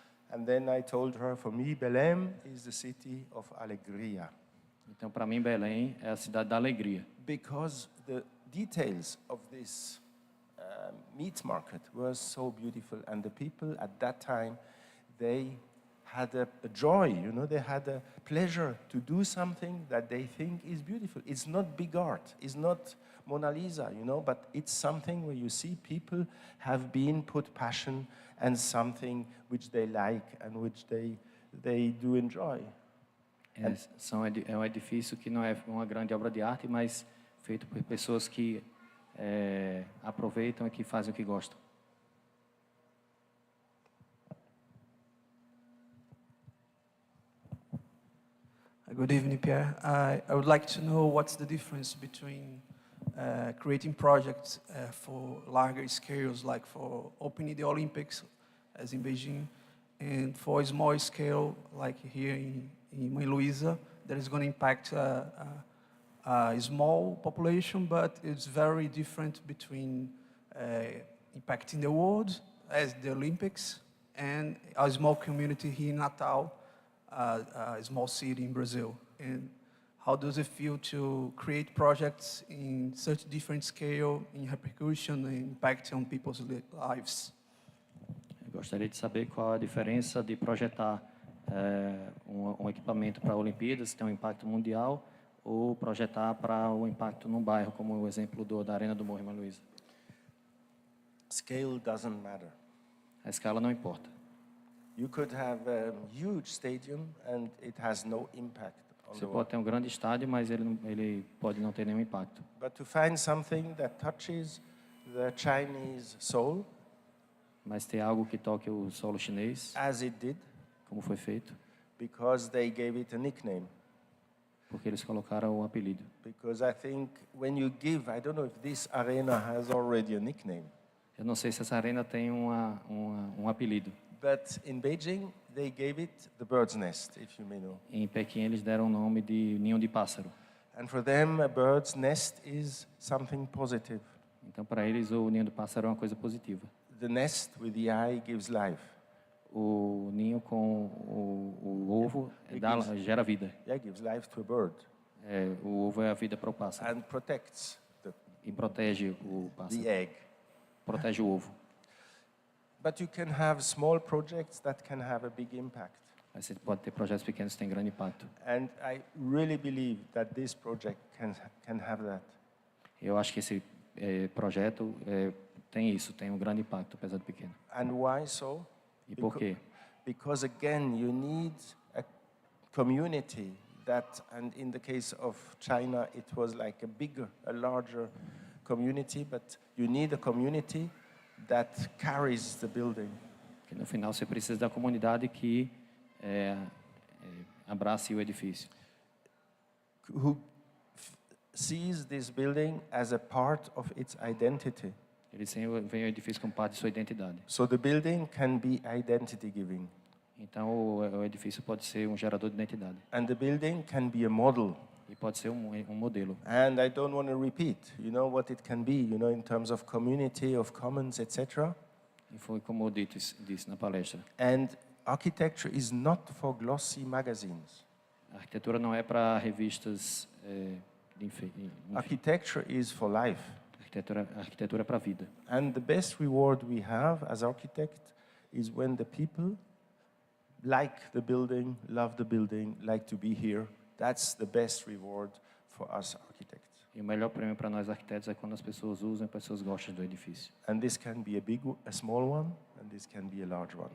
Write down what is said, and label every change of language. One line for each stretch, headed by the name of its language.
English: And then I told her, for me, Belém is the city of alegria.
Portuguese: Então, para mim, Belém é a cidade da alegria.
English: Because the details of this meat market were so beautiful, and the people at that time, they had a joy, they had a pleasure to do something that they think is beautiful. It's not big art, it's not Mona Lisa, but it's something where you see people have been put passion and something which they like and which they do enjoy.
Portuguese: É um edifício que não é uma grande obra de arte, mas feito por pessoas que aproveitam e que fazem o que gostam.
English: Good evening, Pierre. I would like to know what's the difference between creating projects for larger scales, like for opening the Olympics, as in Beijing, and for a small scale, like here in Mãe Luísa, that is going to impact a small population, but it's very different between impacting the world, as the Olympics, and a small community here in Natal, a small city in Brazil. And how does it feel to create projects in such different scale, in repercussion and impact on people's lives?
Portuguese: Eu gostaria de saber qual a diferença de projetar um equipamento para Olimpíadas, que tem um impacto mundial, ou projetar para o impacto num bairro, como o exemplo da Arena do Morro em Mãe Luísa.
English: Scale doesn't matter.
Portuguese: A escala não importa.
English: You could have a huge stadium and it has no impact on
Portuguese: Você
English: the
Portuguese: pode
English: world.
Portuguese: ter um grande estádio, mas ele pode não ter nenhum impacto.
English: But to find something that touches the Chinese soul,
Portuguese: Mas ter algo que toque o solo chinês,
English: as it did,
Portuguese: como foi feito,
English: because they gave it a nickname.
Portuguese: porque eles colocaram o apelido.
English: Because I think when you give, I don't know if this arena has already a nickname.
Portuguese: Eu não sei se essa arena tem um apelido.
English: But in Beijing, they gave it the bird's nest, if you may know.
Portuguese: Em Pequim eles deram o nome de ninho de pássaro.
English: And for them, a bird's nest is something positive.
Portuguese: Então para eles o ninho do pássaro é uma coisa positiva.
English: The nest with the eye gives life.
Portuguese: O ninho com o ovo gera vida.
English: Yeah, gives life to a bird.
Portuguese: O ovo é a vida para o pássaro.
English: And protects
Portuguese: E protege o pássaro.
English: the egg.
Portuguese: Protege o ovo.
English: But you can have small projects that can have a big impact.
Portuguese: Mas você pode ter projetos pequenos que têm grande impacto.
English: And I really believe that this project can have that.
Portuguese: Eu acho que esse projeto tem isso, tem um grande impacto, apesar de pequeno.
English: And why so?
Portuguese: E por quê?
English: Because again, you need a community that, and in the case of China, it was like a larger community, but you need a community that carries the building.
Portuguese: Que no final você precisa da comunidade que abrace o edifício.
English: Who sees this building as a part of its identity.
Portuguese: Eles veem o edifício como parte de sua identidade.
English: So the building can be identity giving.
Portuguese: Então o edifício pode ser um gerador de identidade.
English: And the building can be a model.
Portuguese: E pode ser um modelo.
English: And I don't want to repeat, you know what it can be, you know, in terms of community, of commons, etc.
Portuguese: E foi como eu disse na palestra.
English: And architecture is not for glossy magazines.
Portuguese: A arquitetura não é para revistas de enfeite.
English: Architecture is for life.
Portuguese: A arquitetura é para a vida.
English: And the best reward we have as architects is when the people like the building, love the building, like to be here. That's the best reward for us architects.
Portuguese: E o melhor prêmio para nós arquitetos é quando as pessoas usam e as pessoas gostam do edifício.
English: And this can be a small one, and this can be a large one.